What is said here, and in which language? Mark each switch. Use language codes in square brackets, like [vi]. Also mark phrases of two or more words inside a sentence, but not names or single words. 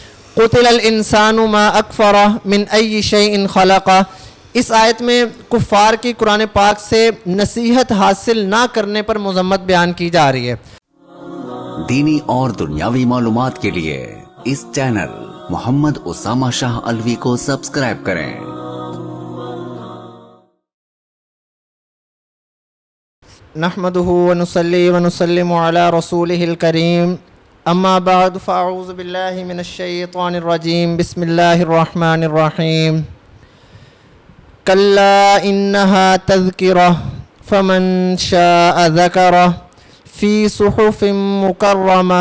[ar] قتل الانسان ما اکفرہ من ای شیء خلقہ۔ [ur] اس آیت میں کفار کی قرآن پاک سے نصیحت حاصل نہ کرنے پر مذمت بیان کی جا رہی ہے۔ دینی اور دنیاوی معلومات کے لیے اس چینل محمد اسامہ شاہ الوی کو سبسکرائب کریں۔ [ar] نحمده ونصلي ونسلم على رسوله الكريم، اما بعد فاعوذ بالله من الشيطان الرجيم، بسم الله الرحمن الرحيم۔ كلا انها تذكرة فمن شاء ذكره في صحف مكرمة